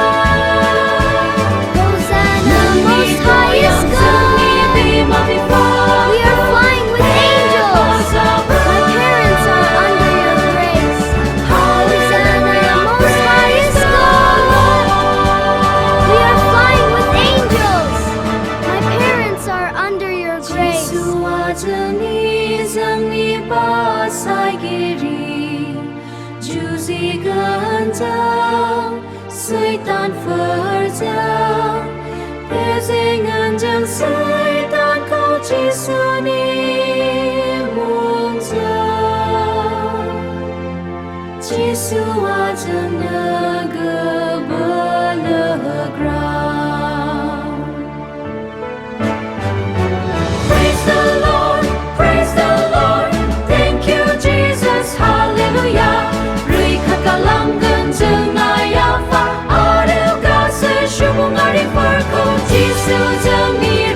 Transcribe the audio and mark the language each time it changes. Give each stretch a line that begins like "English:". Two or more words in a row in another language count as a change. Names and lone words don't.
English: Hosanna most highest God We are flying with angels My parents are under your grace Hosanna most highest God We are flying with angels My parents are under your grace
Bodo: जोंनि बासायगिरि जुजिगोनजों सैतानफोरजों फेजेनगोनजों सैतानखौ जिसुनि मुंजों जिसुआ जोंनो बोलो होग्रा
English: Praise the Lord, praise the Lord. Thank you, Jesus,
Bodo: hallelujah. Rīkhat kalanggan जोंनाय आफा आरो गासै सुबुङारिफोरखौ जिसु जोंनि